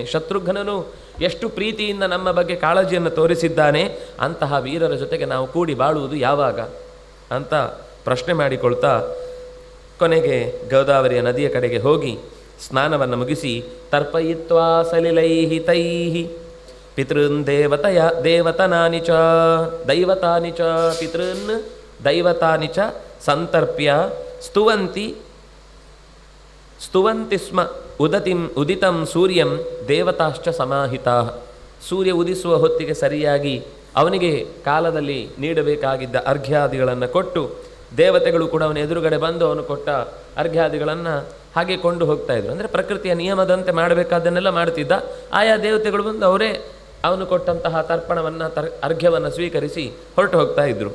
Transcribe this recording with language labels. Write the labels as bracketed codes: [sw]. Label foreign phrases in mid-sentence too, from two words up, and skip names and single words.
[kn] ಶತ್ರುಘ್ನನು ಎಷ್ಟು ಪ್ರೀತಿಯಿಂದ ನಮ್ಮ ಬಗ್ಗೆ ಕಾಳಜಿಯನ್ನು ತೋರಿಸಿದ್ದಾನೆ, ಅಂತಹ ವೀರರ ಜೊತೆಗೆ ನಾವು ಕೂಡಿ ಬಾಳುವುದು ಯಾವಾಗ ಅಂತ ಪ್ರಶ್ನೆ ಮಾಡಿಕೊಳ್ತಾ ಕೊನೆಗೆ ಗೋದಾವರಿಯ ನದಿಯ ಕಡೆಗೆ ಹೋಗಿ ಸ್ನಾನವನ್ನು ಮುಗಿಸಿ [sa] ತರ್ಪಯಿತ್ವಾ ಸಲಿಲೈಹಿ ತೈಹಿ ಪಿತೃನ್ ದೇವತನಾನಿ ಚ ದೈವತಾನಿ ಚ ಪಿತೃನ್ ದೈವತಾನಿ ಚ ಸಂತರ್ಪ್ಯ ಸ್ತುವಂತಿ ಸ್ಮ ಉದಿತಂ ಸೂರ್ಯಂ ದೇವತಾಶ್ಚ ಸಮಾಹಿತಾ. [kn] ಸೂರ್ಯ ಉದಿಸುವ ಹೊತ್ತಿಗೆ ಸರಿಯಾಗಿ ಅವನಿಗೆ ಕಾಲದಲ್ಲಿ ನೀಡಬೇಕಾಗಿದ್ದ ಅರ್ಘ್ಯಾದಿಗಳನ್ನು ಕೊಟ್ಟು ದೇವತೆಗಳು ಕೂಡ ಅವನ ಎದುರುಗಡೆ ಬಂದು ಅವನು ಕೊಟ್ಟ ಅರ್ಘ್ಯಾದಿಗಳನ್ನು ಹಾಗೆ ಕೊಂಡು ಹೋಗ್ತಾ ಇದ್ರು. ಅಂದರೆ ಪ್ರಕೃತಿಯ ನಿಯಮದಂತೆ ಮಾಡಬೇಕಾದನ್ನೆಲ್ಲ ಮಾಡ್ತಿದ್ದ. ಆಯಾ ದೇವತೆಗಳು ಬಂದು ಅವರೇ ಅವನು ಕೊಟ್ಟಂತಹ ತರ್ಪಣವನ್ನು ಅರ್ಘ್ಯವನ್ನು ಸ್ವೀಕರಿಸಿ ಹೊರಟು ಹೋಗ್ತಾ ಇದ್ರು.